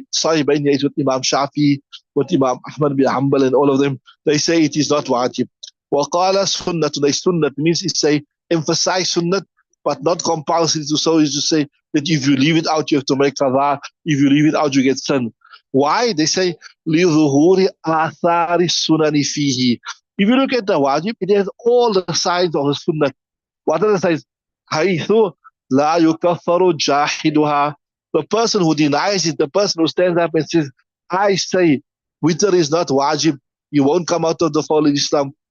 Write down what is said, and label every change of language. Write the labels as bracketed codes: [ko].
[en] Sahibain here is with Imam Shafi, with Imam Ahmad bin Hanbal and all of them. They say it is not wajib. [ar] Waqala sunnatun, [en] a sunnat means it's say emphasize sunnat, but not compulsory to so is to say that if you leave it out, you have to make qadha. If you leave it out, you get sin. Why? [ar] They say, لِظُهُورِ آثَارِ السُّنَنِ فِيهِ. [en] If you look at the wajib, it has all the signs of the sunnah. What are the signs? [ar] حَيْثُ لَا يُكَفَّرُ جَاحِدُهَا. [en] The person who denies it, the person who stands up and says, I say, witr is not wajib, you won't come out of the fold of Islam.